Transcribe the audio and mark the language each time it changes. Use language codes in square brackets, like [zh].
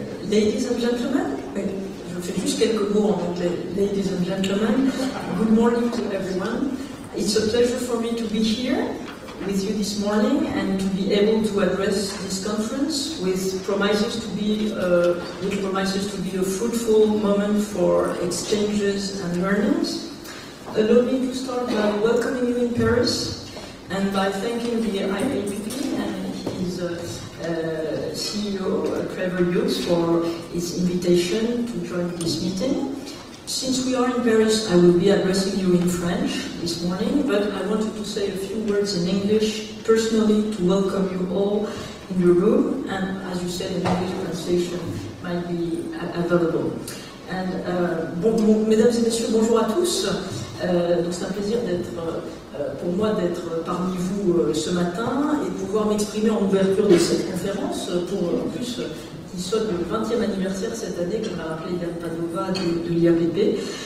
[en] Ladies and gentlemen, [fr] je fais juste quelques mots en anglais. [en] Ladies and gentlemen, good morning to everyone. It's a pleasure for me to be here with you this morning and to be able to address this conference with promises to be a fruitful moment for exchanges and learnings. Allow me to start by welcoming you in Paris and by thanking the IAPP and his CEO, Trevor Hughes, for his invitation to join this meeting. Since we are in Paris, I will be addressing you in French this morning, but I wanted to say a few words in English personally to welcome you all in the room, and as you said, an English translation might be available. [fr] And, mesdames et messieurs, bonjour à tous. Donc c'est un plaisir pour moi d'être parmi vous ce matin et de pouvoir m'exprimer en ouverture de cette conférence pour en plus qui sonne le 20e anniversaire cette année, comme l'a rappelé Yann Padova de l'IAPP.